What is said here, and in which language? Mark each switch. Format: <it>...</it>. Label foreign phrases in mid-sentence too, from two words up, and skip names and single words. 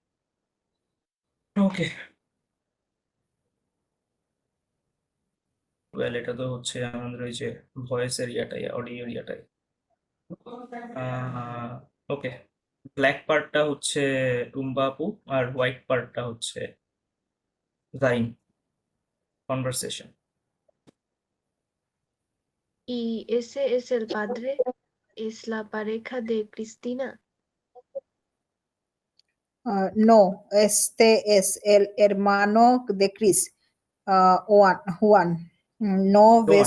<bn>ওকে ওয়েল এটা তো হচ্ছে আমাদের ওই যে ভয়েস এরিয়াটাই, অডিও এরিয়াটাই। ওকে ব্ল্যাক পার্টটা হচ্ছে টুম্বা আপু আর হোয়াইট পার্টটা হচ্ছে জাইন কনভারসেশন।</bn> <es>¿Y ese es el padre? es la pareja de Cristina. No, este es el hermano de Chris, Juan. No ves</es>